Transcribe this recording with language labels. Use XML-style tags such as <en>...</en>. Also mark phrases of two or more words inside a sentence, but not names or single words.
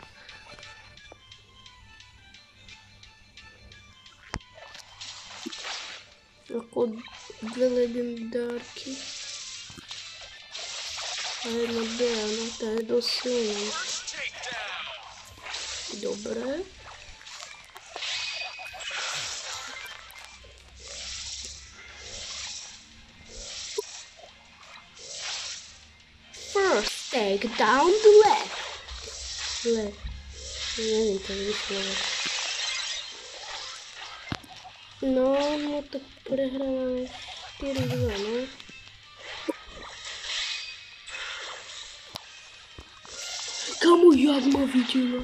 <sk>Ako 2 legendárky. A jedna D, no to je dosť silné. Dobre.</sk> <en>First, take down the left.</en> <sk>Neviem to vyslovať. No tak prehrávame 4-2, no. Kamu, jak ma videla?</sk>